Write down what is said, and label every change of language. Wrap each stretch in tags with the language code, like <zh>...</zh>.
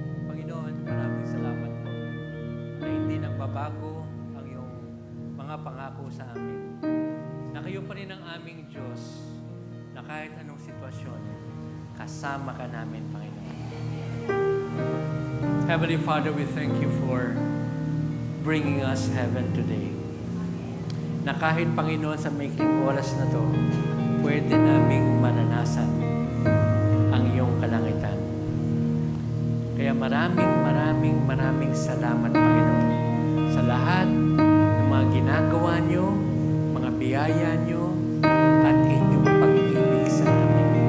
<tl>Panginoon, maraming salamat po na hindi nagbabago ang iyong mga pangako sa amin. Na kayo pa rin ang aming Diyos na kahit anong sitwasyon, kasama ka namin, Panginoon.</tl> <en>Heavenly Father, we thank you for bringing us heaven today.</en> <tl>Na kahit, Panginoon, sa maikling oras na to, pwede naming mananasan ang iyong kalangitan. Kaya maraming salamat, Panginoon, sa lahat ng mga ginagawa niyo, mga biyaya niyo, at inyong pag-ibig sa amin.</tl>